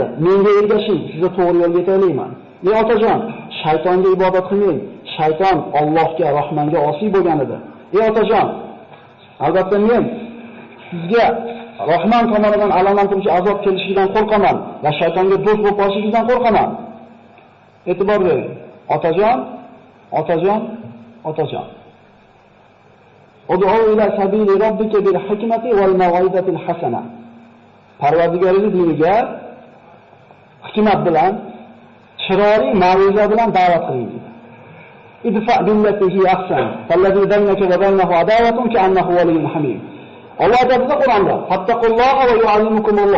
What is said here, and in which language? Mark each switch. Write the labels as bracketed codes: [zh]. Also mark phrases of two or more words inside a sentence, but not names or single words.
[uz] Menga ergashing, sizga to'g'ri yo'lga yetalayman. Ey otajon, shaytonga ibodat qilmang. Shayton Allohga, Rahmonga osiy bo'lgan edi. Ey otajon, albatta men sizga Rahmon tomonidan alamlantiruvchi azob kelishidan qo'rqaman va shaytonga do'st bo'lib qolishingizdan qo'rqaman." E'tibor bering. Otajon. [ar] ادع إلى سبيل ربك بالحكمة والموعظة الحسنة. [uz] Parvardigoringiz diniga hikmat bilan, chiroyli ma'ruza bilan da'vat qiling dedi. [ar] ادفع بالتي هي أحسن، فالذي بينك وبينه عداوة كأنه ولي حميم. [uz] Alloh aytadi Qur'onda: [ar] "فاتقوا الله ويعلمكم الله."